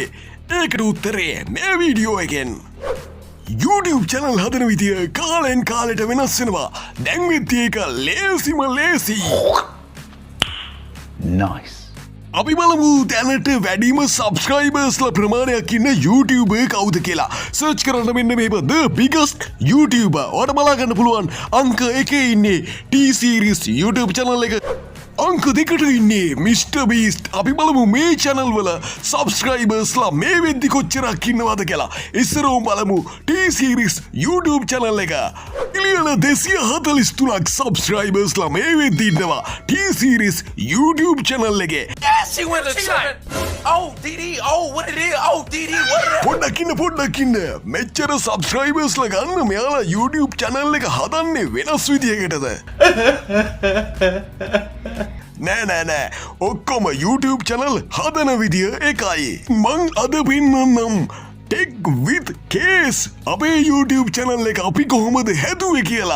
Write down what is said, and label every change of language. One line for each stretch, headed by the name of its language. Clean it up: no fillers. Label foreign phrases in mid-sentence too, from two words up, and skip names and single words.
Sinhala: ඒකට උත්තරේ මේ වීඩියෝ එකෙන්.
English: YouTube channel
Sinhala: හදන විදිය කාලෙන් කාලෙට වෙනස් වෙනවා. දැන් වෙද්දී ඒක ලේසිම ලේසි.
English: Nice.
Sinhala: අපි බලමු දැනට වැඩිම සබස්ක්‍රයිබර්ස්ලා ප්‍රමාණයක් ඉන්න YouTuber කවුද කියලා. සර්ච් කරන්න මෙන්න මේක
English: the biggest YouTuber.
Sinhala: ඔයාලට බලා ගන්න පුළුවන් අංක 1 ඉන්නේ T-Series
English: YouTube channel
Sinhala: එක. අංක 2ට ඉන්නේ Mr. Beast. අපි බලමු මේ channel වල සබස්ක්‍රයිබර්ස්ලා මේ වෙද්දි කොච්චරක් ඉන්නවද කියලා. ඉස්සරහම බලමු T-Series
English: YouTube channel
Sinhala: එක. මිලියන 243ක් සබස්ක්‍රයිබර්ස්ලා මේ වෙද්දි ඉන්නවා T-Series
English: YouTube channel
Sinhala: එකේ.
English: She went to China. Oh, DD. Oh, what it is? Oh, DD. What it is?
Sinhala: පොඩ්ඩක් ඉන්න. මෙච්චර සබස්ක්‍රයිබර්ස්ලා ගන්න මෙයාලා
English: YouTube channel
Sinhala: එක හදන්නේ වෙනස් විදියකටද? නෑ ඔක්කොම
English: YouTube channel
Sinhala: හදන විදිය එකයි. මං අද පෙන්නන්නම් Tech with Case අපේ
English: YouTube channel
Sinhala: එක අපි කොහොමද හැදුවේ කියලා.